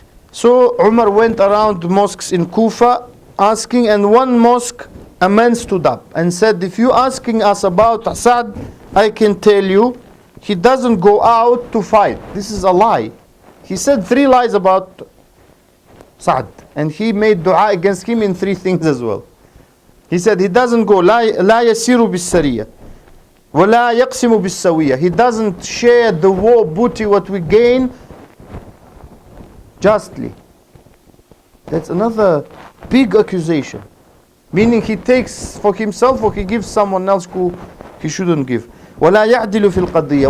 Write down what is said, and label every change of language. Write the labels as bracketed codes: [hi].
[en] So Umar went around mosques in Kufa asking, and one mosque a man stood up and said, if you're asking us about Sa'ad, I can tell you, he doesn't go out to fight. This is a lie. He said 3 lies about Sa'ad, and he made dua against him in 3 things as well. He said he doesn't go, [ar] لا يسير بالسرية ولا يقسم بالسوية. [en] He doesn't share the war booty, what we gain, justly. That's another big accusation. Meaning he takes for himself or he gives someone else who he shouldn't give. [ar] ولا يعدل في القضية.